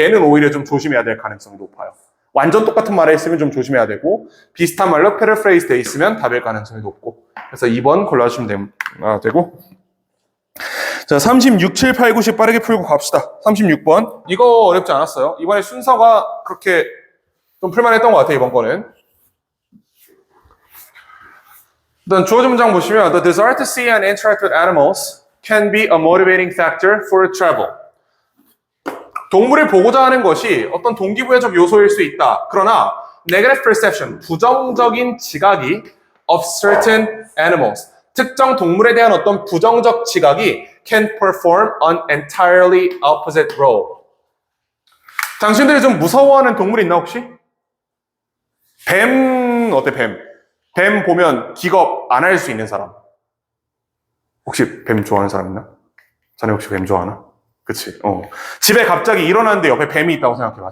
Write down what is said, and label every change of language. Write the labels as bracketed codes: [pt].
[ko] 걔는 오히려 좀 조심해야 될 가능성이 높아요. 완전 똑같은 말을 했으면 좀 조심해야 되고 비슷한 말로 패러프레이즈 돼 있으면 답일 가능성이 높고 그래서 2번 골라주시면 되고 자 36, 7, 8, 9, 10 빠르게 풀고 갑시다. 36번 이거 어렵지 않았어요. 이번에 순서가 그렇게 좀 풀만했던 것 같아요. 이번 거는 일단 주어진 문장 보시면 [en] The desire to see and interact with animals can be a motivating factor for travel. [ko] 동물을 보고자 하는 것이 어떤 동기부여적 요소일 수 있다. 그러나 [en] negative perception, [ko] 부정적인 지각이 [en] of certain animals, [ko] 특정 동물에 대한 어떤 부정적 지각이 [en] can perform an entirely opposite role. [ko] 당신들이 좀 무서워하는 동물 있나 혹시? 뱀 어때 뱀? 뱀 보면 기겁 안 할 수 있는 사람. 혹시 뱀 좋아하는 사람 있나? 자네 혹시 뱀 좋아하나? 그치. 집에 갑자기 일어났는데 옆에 뱀이 있다고 생각해봐.